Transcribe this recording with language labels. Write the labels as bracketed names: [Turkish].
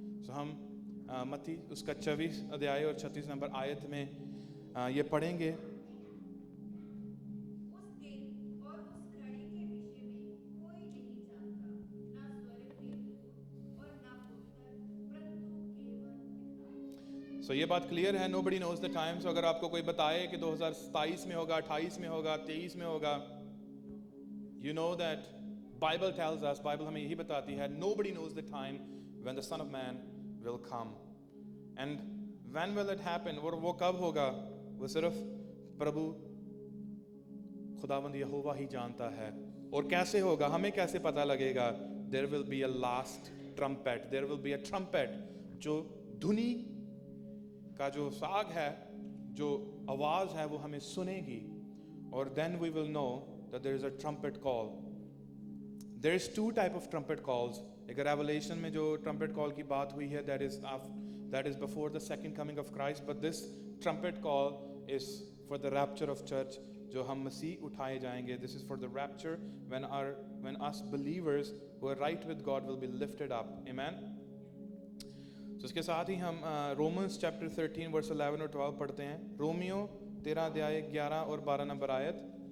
[Hindi] So हम मत्ती उसका 24 अध्याय और 36 नंबर आयत में ये पढ़ेंगे. उस दिन और उस घड़ी के विषय में कोई नहीं जानता, ना स्वर्ग के दूत और ना पुत्र, परंतु केवल पिता. So ये बात क्लियर है, [English] nobody knows the time. [Hindi] So अगर आपको कोई बताए कि 2027 में होगा, 28 में होगा, 23 में होगा, [English] you know that Bible tells us, [Hindi] Bible हमें यही बताती है, [English] nobody knows the time when the Son of Man will come. And when will it happen? [Hindi] और वो कब होगा? वो सिर्फ प्रभु खुदावंद यहोवा ही जानता है. और कैसे होगा, हमें कैसे पता लगेगा? [English] There will be a last trumpet. There will be a trumpet. [Hindi] जो धुनी का जो साग है, जो आवाज है, वो हमें सुनेगी. [English] और then we will know that there is a trumpet call. There is two type of trumpet calls. [Hindi] एक Revelation में जो trumpet call की बात हुई है, [English] that is before the second coming of Christ. But this trumpet call is for the rapture of church, [Hindi] जो हम मसीह उठाए जाएंगे. [English] This is for the rapture when us believers who are right with God will be lifted up. Amen. [Hindi] So इसके साथ ही हम Romans chapter 13 verse 11 और 12 पढ़ते हैं. रोमियो 13 अध्याय 11 और 12 नंबर आयत.